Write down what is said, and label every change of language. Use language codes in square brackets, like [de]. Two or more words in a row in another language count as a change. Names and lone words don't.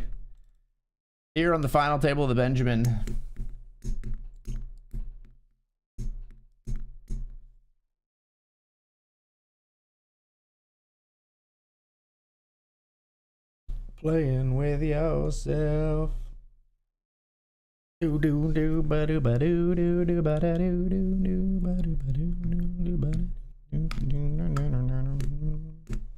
[en] Here on the final table of the Benjamin. Playing with yourself. Do do do ba do ba do do do ba da do do do ba do ba do do do ba do do do.